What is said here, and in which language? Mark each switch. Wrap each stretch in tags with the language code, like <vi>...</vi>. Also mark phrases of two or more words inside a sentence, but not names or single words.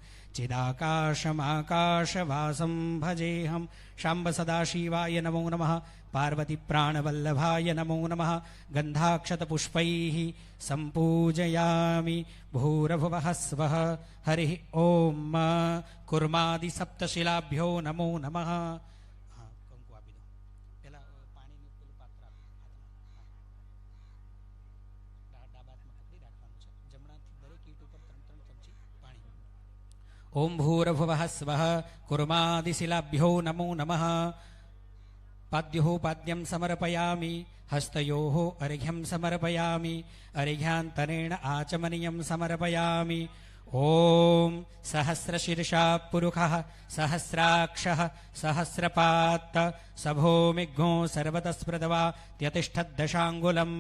<sa>चिदाकाशमाकाशवासं भजेऽहं शाम्ब सदाशिवाय नमो नमः पार्वतीप्राणवल्लभाय नमो नमः गन्धाक्षतपुष्पैः सम्पूजयामि भूरभुवः स्वः हरिः ॐ कुर्मादिसप्तशिलाभ्यो नमो नमः</sa> <gu>કંકુ આપી દો પેલા પાણીનું પેલું પાત્ર આપો ડાબા હાથમાં પકડી રાખવાનું છે જમણાથી દરેક ઈંટ ઉપર 3-3 ચમચી પાણી</gu> <sa>ઓમ ભૂરભુવઃ સ્વઃ કુર્માદિશિલાભ્યો નમો નમઃ पाद्योः पाद्यं समर्पयामि हस्तयोः अर्घ्यं समर्पयामि अर्घ्यान्तरेण आचमनीयं समर्पयामि ॐ सहस्रशीर्षा पुरुषः सहस्राक्षः सहस्रपात् सभूमिघ्नो सर्वतस्पृदवा त्यतिष्ठद्दशाङ्गुलम्</sa>